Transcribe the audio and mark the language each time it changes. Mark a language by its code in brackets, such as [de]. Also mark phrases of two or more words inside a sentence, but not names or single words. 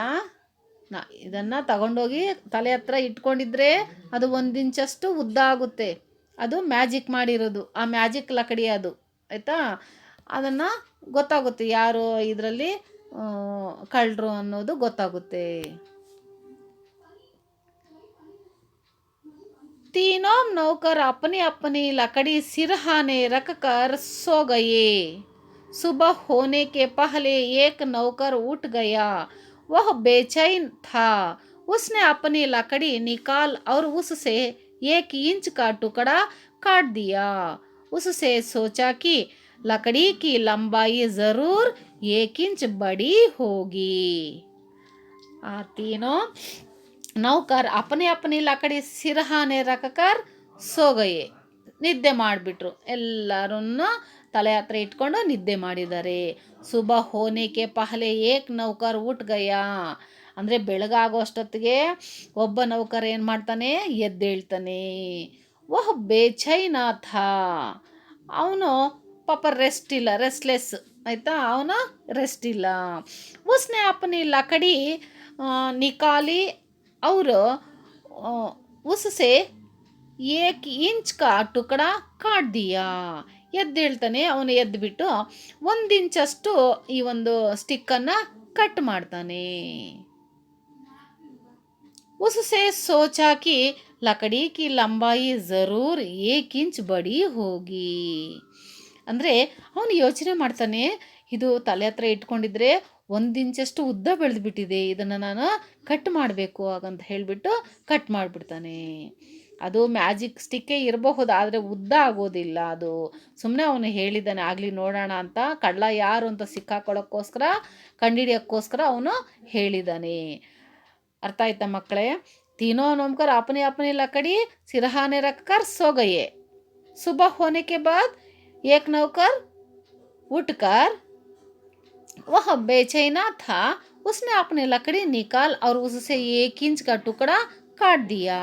[kn] ಇದನ್ನು ತಗೊಂಡೋಗಿ ತಲೆ ಹತ್ರ ಇಟ್ಕೊಂಡಿದ್ರೆ ಅದು 1 ಇಂಚಷ್ಟು ಉದ್ದ ಆಗುತ್ತೆ. ಅದು ಮ್ಯಾಜಿಕ್ ಮಾಡಿರೋದು, ಆ ಮ್ಯಾಜಿಕ್ ಲಕಡಿ ಅದು, ಆಯಿತಾ? ಅದನ್ನು ಗೊತ್ತಾಗುತ್ತೆ ಯಾರು ಇದರಲ್ಲಿ ಕಳ್ಳರು ಅನ್ನೋದು ಗೊತ್ತಾಗುತ್ತೆ. [hi] तीनों नौकर अपनी अपनी लकड़ी सिरहाने रख कर सो गए। सुबह होने के पहले एक नौकर उठ गया। वह बेचैन था। उसने अपनी लकड़ी निकाल और उससे 1 इंच का टुकड़ा काट दिया। उससे सोचा कि लकड़ी की लंबाई ज़रूर 1 इंच बड़ी होगी। तीनों नौकर अपने अपनी लकड़ी सिरहाने रखकर सो गए. [kn] ನಿದ್ದೆ ಮಾಡಿಬಿಟ್ರು. ಎಲ್ಲರೂ ತಲೆ ಹತ್ರ ಇಟ್ಕೊಂಡು ನಿದ್ದೆ ಮಾಡಿದ್ದಾರೆ. [hi] सुबह होने के पहले एक नौकर उठ गया, [kn] ಅಂದರೆ ಬೆಳಗಾಗೋ ಅಷ್ಟೊತ್ತಿಗೆ ಒಬ್ಬ ನೌಕರ್ ಏನು ಮಾಡ್ತಾನೆ, ಎದ್ದೇಳ್ತಾನೆ. [hi] वह बेचैन था, [kn] ಅವನು ಪಾಪ ರೆಸ್ಟ್ಲೆಸ್, ಆಯಿತಾ? ಅವನು ರೆಸ್ಟ್ ಇಲ್ಲ. [hi] उसने अपनी लकड़ी निकाली और उससे 1 इंच का टुकड़ा काट दिया. [kn] ಎದ್ದೇಳ್ತಾನೆ, ಅವನು ಎದ್ದುಬಿಟ್ಟು 1 ಇಂಚಷ್ಟು ಈ ಒಂದು ಸ್ಟಿಕ್ಕನ್ನು ಕಟ್ ಮಾಡ್ತಾನೆ. [hi] उससे सोचा कि लकड़ी की लंबाई ज़रूर 1 इंच बड़ी होगी. [kn] ಅಂದರೆ ಅವನು ಯೋಚನೆ ಮಾಡ್ತಾನೆ, ಇದು ತಲೆ ಹತ್ರ ಇಟ್ಕೊಂಡಿದ್ರೆ 1 ಇಂಚಷ್ಟು ಉದ್ದ ಬೆಳೆದ್ಬಿಟ್ಟಿದೆ, ಇದನ್ನು ನಾನು ಕಟ್ ಮಾಡಬೇಕು ಹಾಗಂತ ಹೇಳಿಬಿಟ್ಟು ಕಟ್ ಮಾಡಿಬಿಡ್ತಾನೆ. ಅದು ಮ್ಯಾಜಿಕ್ ಸ್ಟಿಕ್ಕೇ ಇರಬಹುದು, ಆದರೆ ಉದ್ದ ಆಗೋದಿಲ್ಲ. ಅದು ಸುಮ್ಮನೆ ಅವನು ಹೇಳಿದ್ದಾನೆ, ಆಗಲಿ ನೋಡೋಣ ಅಂತ. ಕಳ್ಳ ಯಾರು ಅಂತ ಸಿಕ್ಕಾಕೊಳ್ಳೋಕ್ಕೋಸ್ಕರ, ಕಂಡುಹಿಡಿಯೋಕ್ಕೋಸ್ಕರ ಅವನು ಹೇಳಿದ್ದಾನೆ. ಅರ್ಥ ಆಯ್ತಾ ಮಕ್ಕಳೇ? [hi] तीनों नौकर अपने अपने लकड़ी सिरहाने रखकर सो गए. सुबह होने के बाद एक नौकर उठकर, वह बेचैना था. उसने अपनी लकड़ी निकाल और उससे 1 इंच का टुकड़ा काट दिया.